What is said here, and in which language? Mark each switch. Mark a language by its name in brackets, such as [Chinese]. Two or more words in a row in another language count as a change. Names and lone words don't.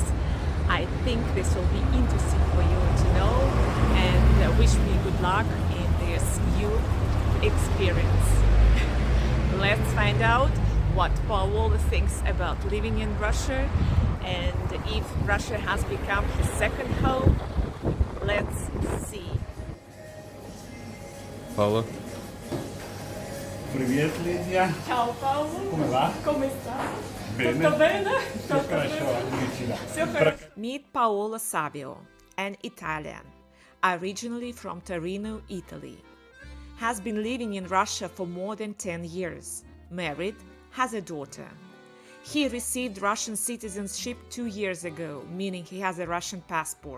[English] I think this will be interesting for you to know, and wish me good luck in this new experience. Let's find out what Paolo thinks about living in Russia, and if Russia has become his second home. Let's see. Paolo? [Russian] Привет, Lidia. [Italian] Ciao Paolo. Come va? Come sta? Bene. Tutto bene? [Russian] Все хорошо, отлично. [English] Meet Paolo Savio, an Italian, originally from Torino, Italy. Has been living in Russia for more than 10 years, married, has a daughter. He received Russian citizenship 2 years ago, meaning he has a Russian passport.